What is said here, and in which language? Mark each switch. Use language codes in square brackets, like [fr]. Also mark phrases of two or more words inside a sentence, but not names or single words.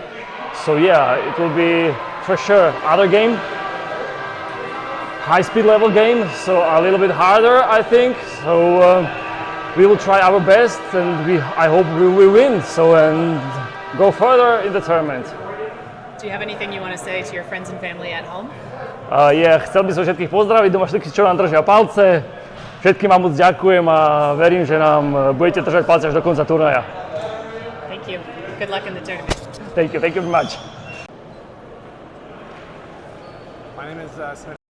[en] So yeah, it will be for sure other game, high speed level game. So a little bit harder, I think. So we will try our best, and I hope we will win. So and go further in the tournament. Do you have anything you want to say to your friends and family at home? [sk] Chcel by som všetkých pozdraviť, doma všetkých, čo nám držia palce. Všetkým vám moc ďakujem a verím, že nám budete držať palce až do konca turnaja. [en] Thank you. Good luck in the tournament. Thank you very much. My name is Smith.